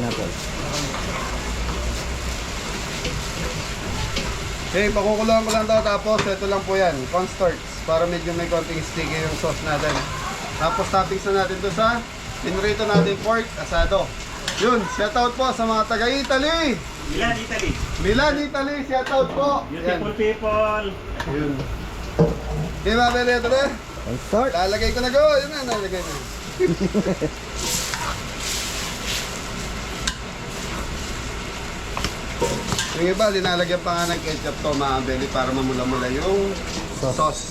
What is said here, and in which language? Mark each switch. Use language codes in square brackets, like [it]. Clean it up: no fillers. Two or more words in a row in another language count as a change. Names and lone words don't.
[tl] Okay, pakukuluan ko lang ito. Tapos ito lang po yan, cornstarch. Para medyo may konting sticky yung sauce natin. Tapos toppings na natin ito sa pinrito natin pork asado. Yun, shoutout po sa mga taga-Italy. Milan, Italy. Milan, Italy, shoutout po. [en] Beautiful people. [tl] Yun. Okay mga beli, ito na. Start. Lalagay ko na go. Yun na, nalagay na. Yung iba, linalagyan pa nga ng ketchup to mga beli para mamula-mula yung sauce.